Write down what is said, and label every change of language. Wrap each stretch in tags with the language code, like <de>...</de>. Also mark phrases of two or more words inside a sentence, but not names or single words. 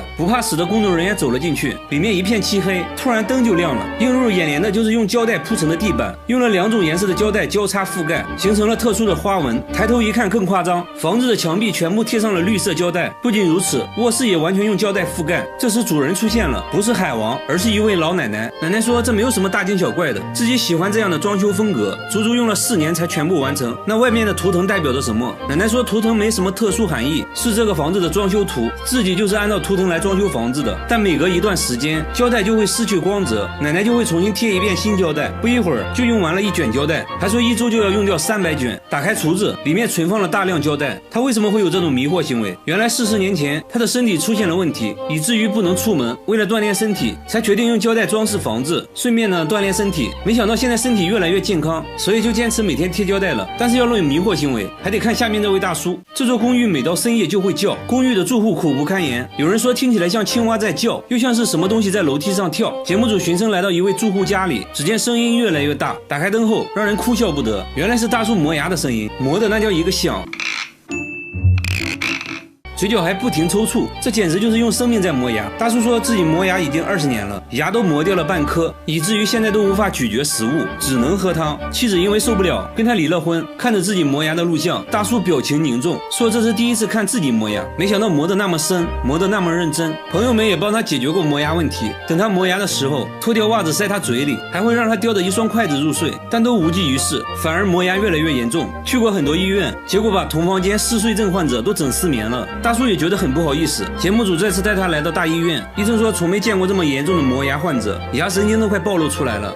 <zh>不怕死的工作人員走了進去，裡面一片漆黑，突然燈就亮了。映入眼簾的就是用膠帶鋪成的地板，用了2種顏色的膠帶交叉覆蓋，形成了特殊的花紋。抬頭一看更誇張，房子的牆壁全部貼上了綠色膠帶。不僅如此，臥室也完全用膠帶覆蓋。這時主人出現了，不是海王，而是一位老奶奶。奶奶說這沒有什麼大驚小怪的，自己喜歡這樣的裝修風格，足足用了4年才全部完成。那外面的圖腾代表着什麼？奶奶說圖騰沒什麼特殊含義，是這個房子的裝修圖，自己就是按照圖騰來裝修房子的。但每隔一段時間，膠帶就會失去光澤，奶奶就會重新貼一遍新膠帶，不一會兒就用完了1卷膠帶，還說1周就要用掉300卷。打開櫥子，裡面存放了大量膠帶。她為什麼會有這種迷惑行為？原來40年前她的身體出現了問題，以至於不能出門。為了鍛鍊身體，才決定用膠帶裝飾房子，順便呢鍛鍊身體。沒想到現在身體越來越健康，所以就堅持每天貼膠帶了。但是要論迷惑行為，還得看下面這位大叔。這座公寓每到深夜就會叫，公寓的住戶苦不堪言。有人說聽起來像青蛙在叫，又像是什麼東西在樓梯上跳。節目組循聲來到一位住戶家裡，只見聲音越來越大，打開燈後讓人哭笑不得。原來是大叔磨牙的聲音，磨的那叫一個響。嘴角還不停抽搐，這簡直就是用生命在磨牙。大叔說自己磨牙已經20年了，牙都磨掉了半顆，以至於現在都无法咀嚼食物，只能喝湯。妻子因為受不了，跟他離了婚。看着自己磨牙的錄像，大叔表情凝重，說這是第一次看自己磨牙，沒想到磨得那麼深，磨得那麼認真。朋友們也幫他解決過磨牙問題，等他磨牙的時候，脫掉襪子塞他嘴裡，還會讓他叼着1雙筷子入睡，但都無濟於事，反而磨牙越來越嚴重。去過很多醫院，結果把同房間嗜睡症患者都整失眠了。大叔也覺得很不好意思，節目組再次帶他来到大醫院，醫生說從沒見過這麼嚴重的磨牙患者，牙神經都快暴露出來了。</zh>